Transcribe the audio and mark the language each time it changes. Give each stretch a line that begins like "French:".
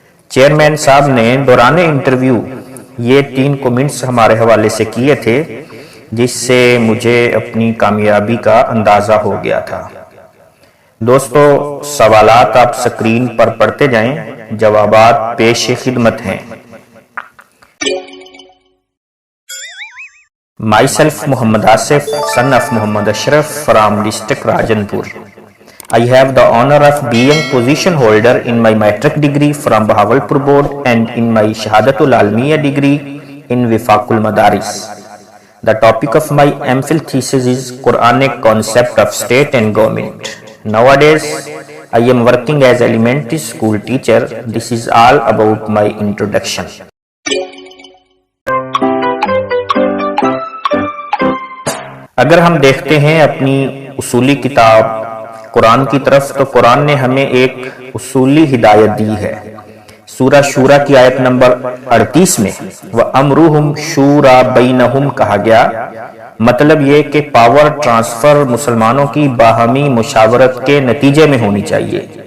Urdu: Chairman صاحب نے دوران انٹرویو یہ 3 کومنٹس ہمارے حوالے سے کیے تھے، جس سے مجھے اپنی کامیابی کا اندازہ ہو گیا تھا۔ دوستو، سوالات آپ سکرین پر پڑھتے جائیں، جوابات پیش خدمت ہیں۔
English: Myself Muhammad Asif, son of Muhammad Ashraf from district Rajanpur. I have the honor of being position holder in my matric degree from Bahawalpur board and in my Shahadatul Almiya degree in Wifaqul Madaris. The topic of my MPhil thesis is Quranic concept of state and government. Nowadays, I am working as elementary school teacher. This is all about my introduction.
Urdu: اگر ہم دیکھتے ہیں اپنی اصولی کتاب قرآن کی طرف، تو قرآن نے ہمیں ایک اصولی ہدایت دی ہے۔ سورہ شورى کی آیت نمبر 38 میں
Arabic: وَأَمْرُهُمْ شُورَى بَيْنَهُمْ
Urdu: کہا گیا، مطلب یہ کہ پاور ٹرانسفر مسلمانوں کی باہمی مشاورت کے نتیجے میں ہونی چاہیے۔